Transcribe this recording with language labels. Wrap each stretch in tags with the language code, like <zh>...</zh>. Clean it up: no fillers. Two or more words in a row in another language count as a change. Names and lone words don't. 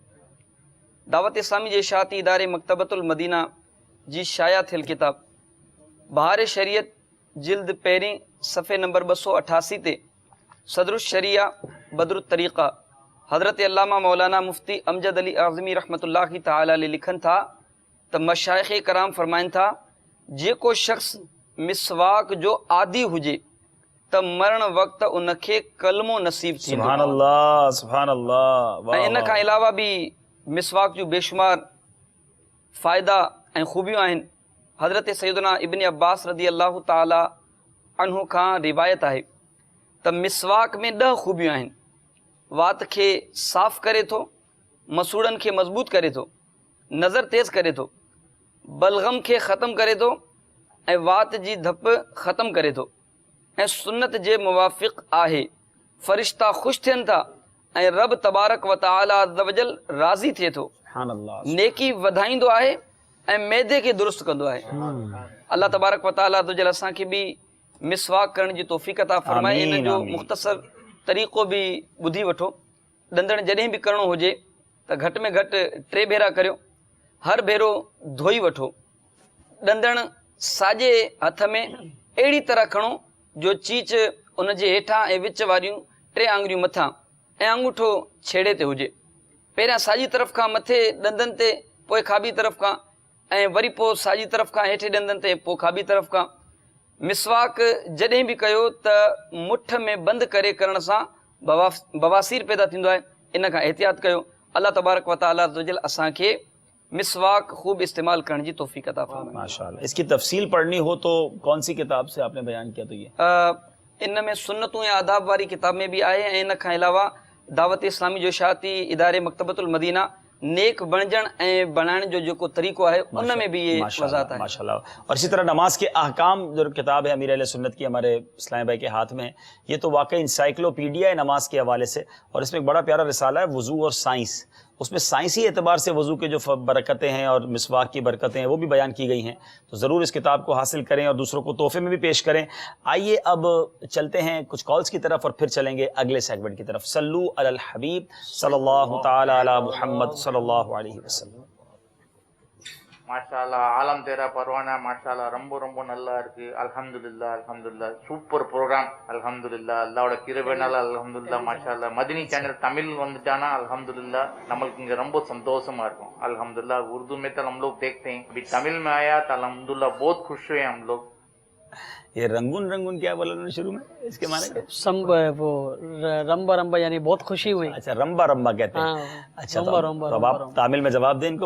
<sd>دعوت اسلامی جے اشاعتی ادارے مکتبۃ المدینہ جی شائع تھیل کتاب بہار شریعت جلد پہریں صفحے نمبر 288 تے صدر الشریعہ بدر الطریقہ حضرت علامہ مولانا مفتی امجد علی اعظمی رحمۃ اللہ تعالی علیہ لکھن تھا تو مشائخ کرام فرمائن تھا جے کو شخص مسواک جو عادی ہوجے تو مرن وقت ان کے کلمو نصیب تھی.</sd> <ar>سبحان اللہ سبحان اللہ.</ar> <sd>ان کا علاوہ بھی مسواک جو بے شمار فائدہ ऐं खूबियूं आहिनि. हज़रत सैयदना इब्न अब्बास</sd> <ar>رضي الله تعالى عنه</ar> <sd>खां रिवायत आहे त मिसवाक में 10 खूबियूं आहिनि. वात खे साफ़ करे थो, मसूड़नि खे मज़बूत करे थो, नज़र तेज़ करे थो, बलगम खे ख़त्म करे थो ऐं वात जी धप ख़त्म करे थो ऐं सुन्नत जे मुवाफ़िक़ आहे. फ़रिश्ता ख़ुशि थियनि था ऐं</sd> <ar>رب تبارك وتعالى عز وجل</ar> <sd>राज़ी थिए थो. नेकी वधाईंदो आहे ऐं मैदे खे दुरुस्त कंदो आहे.</sd> <ar>الله تبارك وتعالى عز وجل</ar> <sd>असांखे बि मिसवाक करण जी तौफ़ीक़ अता फ़रमाए. इन जो मुख़्तसर तरीक़ो बि ॿुधी वठो. ॾंदण जॾहिं बि करिणो हुजे त घटि में घटि 3 भेरा करियो. हर भेरो धोई वठो. ॾंदण साॼे हथ में अहिड़ी तरह खणो जो चीच उन जे हेठां ऐं विच वारियूं 3 आङुरियूं मथां ऐं अंगूठो छेड़े ते हुजे. पहिरियां साॼी तरफ़ खां मथे ॾंदनि ते, पोइ खाॿी तरफ़ खां ऐं वरी पोइ साॼी तरफ़ खां हेठे ॾंदनि ते, पोइ खाॿी तरफ़ खां. मिसवाक जॾहिं बि कयो त मुठ में बंदि करे करण सां बवासीर पैदा थींदो आहे. इन खां एहतियात कयो.</sd> <ar>الله تبارك وتعالى عز وجل</ar> <sd>असांखे मिसवाक खूब इस्तेमाल करण जी तौफ़ीक़ अता फ़रमाए. माशाअल्लाह.</sd> <ur>اس کی تفصیل پڑھنی ہو تو کون سی کتاب سے آپ نے بیان کیا? تو یہ</ur> <sd>इन में सुन्नतूं या आदाब वारी किताब में भी आहे ऐं इन खां अलावा दावत इस्लामी जो इशाअती इदारे मकतबतुल मदीना नेक बणजण ऐं बणाइण जो जेको तरीक़ो आहे उन में भी</sd> <ur>یہ وضاحت ہے. माशाअल्लाह. اور اسی طرح نماز کے احکام جو کتاب ہے امیر اہل سنت کی ہمارے اسلام بھائی کے ہاتھ میں، یہ تو واقعی انسائیکلوپیڈیا ہے نماز کے حوالے سے. اور اس میں ایک بڑا پیارا رسالہ ہے وضو اور سائنس۔ اس میں سائنسی اعتبار سے وضو کے جو برکتیں ہیں اور مسواک کی برکتیں ہیں وہ بھی بیان کی گئی ہیں. تو ضرور اس کتاب کو حاصل کریں اور دوسروں کو تحفے میں بھی پیش کریں. آئیے اب چلتے ہیں کچھ کالز کی طرف اور پھر چلیں گے اگلے سیگمنٹ کی طرف.</ur> <ar>صلوا على الحبيب صلى الله تعالى على محمد صلى الله عليه وسلم.</ar> <ta>மாஷாஅல்லாஹ் ஆலம் தேரா பர்வானா மாஷாஅல்லாஹ் ரொம்ப ரொம்ப நல்லா இருக்கு. அல்ஹம்துலில்லாஹ் அல்ஹம்துலில்லாஹ்</ta> <en>super program.</en> <ta>அல்ஹம்துலில்லாஹ் அல்லாஹ்வோட கிருபைனால அல்ஹம்துலில்லாஹ் மாஷாஅல்லாஹ் மதனி சேனல் தமிழ் வந்துட்டானா अल्हम्दुलिल्लाह நம்மளுக்கு இங்க ரொம்ப சந்தோஷமா இருக்கும்.</ta> <ur>الحمدللہ اردو میں تو ہم لوگ دیکھتے ہیں، ابھی تامل میں آیا تو الحمدللہ بہت خوش ہوئے ہم لوگ. یہ رنگون رنگون کیا بولا انہوں نے شروع میں، اس کے معنی کیا? وہ</ur> <ta>ரொம்ப ரொம்ப</ta> <ur>یعنی بہت خوشی ہوئی. اچھا</ur> <ta>ரொம்ப ரொம்ப</ta> <ur>کہتے ہیں۔ اچھا تو اب آپ تامل میں جواب دیں ان کو.</ur>